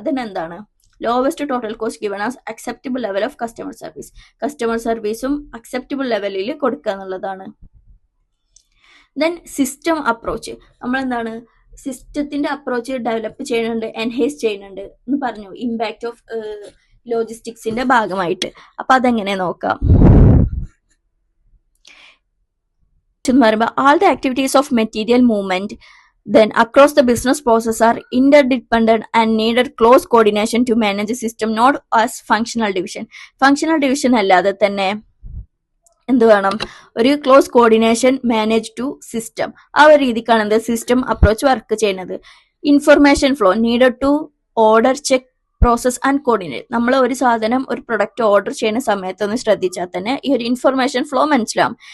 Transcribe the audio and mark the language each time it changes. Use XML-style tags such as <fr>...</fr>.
<ml>അതിനെന്താണ്</ml> <en>Lowest total cost given as acceptable level of customer service.</en> <ml>Customer സർവീസും acceptable ലെവലിൽ കൊടുക്കുക എന്നുള്ളതാണ്. Then system approach. നമ്മൾ എന്താണ് സിസ്റ്റത്തിന്റെ അപ്രോച്ച് ഡെവലപ്പ് ചെയ്യുന്നുണ്ട്, എൻഹേസ് ചെയ്യുന്നുണ്ട് എന്ന് പറഞ്ഞു ഇമ്പാക്ട് ഓഫ് ലോജിസ്റ്റിക്സിന്റെ ഭാഗമായിട്ട്. അപ്പൊ അതെങ്ങനെ നോക്കാം എന്ന് പറയുമ്പോൾ</ml> <en>all the activities of material movement then across the business process are interdependent and needed close coordination to manage the system, not as functional division.</en> <ml>functional division അല്ലാതെ തന്നെ എന്ത് വേണം? ഒരു close coordination manage to system. ആ ഒരു രീതിക്കാണ് എന്ത് system approach work ചെയ്യുന്നത്.</ml> <en>Information flow needed to order, check, process and coordinate.</en> <ml>നമ്മൾ ഒരു സാധനം ഒരു പ്രൊഡക്റ്റ് ഓർഡർ ചെയ്യുന്ന സമയത്ത് ഒന്ന് ശ്രദ്ധിച്ചാൽ തന്നെ ഈ ഒരു ഇൻഫർമേഷൻ ഫ്ലോ മനസ്സിലാവും.</ml>